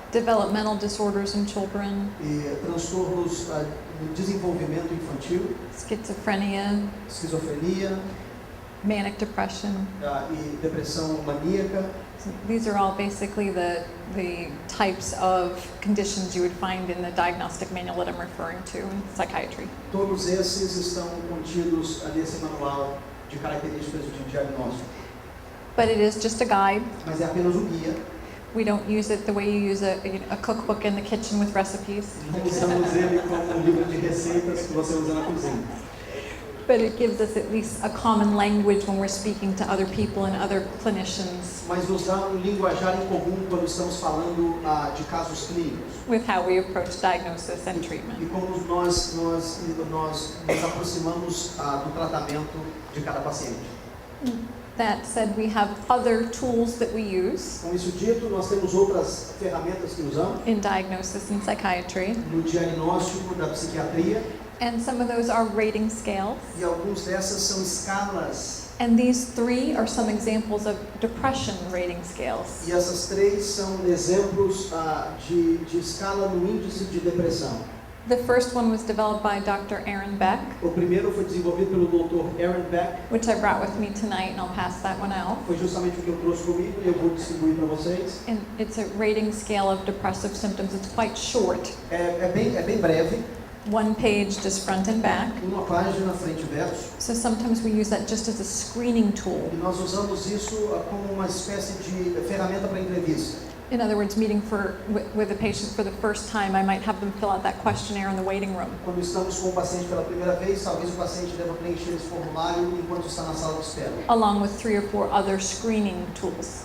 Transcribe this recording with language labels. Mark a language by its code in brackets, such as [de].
[en] developmental disorders in children, [pt] e transtornos do desenvolvimento infantil, [en] schizophrenia, [pt] esquizofrenia [en] manic depression. [pt] e depressão maníaca. [en] So these are all basically the types of conditions you would find in the diagnostic manual that I'm referring to in psychiatry. [pt] Todos esses estão contidos nesse manual de características de diagnóstico, [en] But it is just a guide. [pt] mas é apenas um guia. [en] We don't use it the way you use a cookbook in the kitchen with recipes. [pt] Não usamos ele como um livro de receitas que você usa na cozinha. [en] But it gives us at least a common language when we're speaking to other people and other clinicians [pt] Mas nos dá linguajar em comum quando estamos falando de casos clínicos. [en] with how we approach diagnosis and [pt] E [en] treatment. [pt] como nós nos aproximamos do tratamento de cada paciente. [en] That said, we have other tools that we use [pt] Com isso dito, nós temos outras ferramentas que usamos [en] in diagnosis and psychiatry, [pt] no diagnóstico da psiquiatria, [en] and some of those are rating scales. [pt] e algumas dessas são escalas. [en] And these three are some examples of depression rating scales. [pt] E essas três são exemplos de escala no índice de depressão. [en] The first one was developed by Dr. Aaron Beck, [pt] O primeiro foi desenvolvido pelo Dr. Aaron Beck, [en] which I brought with me tonight, and I'll pass that one out. [pt] foi justamente o que eu trouxe comigo e eu vou distribuir para vocês. [en] And it's a rating scale of depressive symptoms. It's quite short. [pt] É bem breve, [en] One page, just front and back. [pt] uma página frente e verso, [en] So sometimes we use that just as a screening tool. [pt] e nós usamos isso como uma espécie de ferramenta para entrevista. [en] In other words, meeting with a patient for the first time, I might have them fill out that questionnaire in the waiting room. [pt] Quando estamos com o paciente pela primeira vez, talvez o paciente deva preencher esse formulário enquanto está na sala de espera. [en] Along with 3 or 4 other screening tools.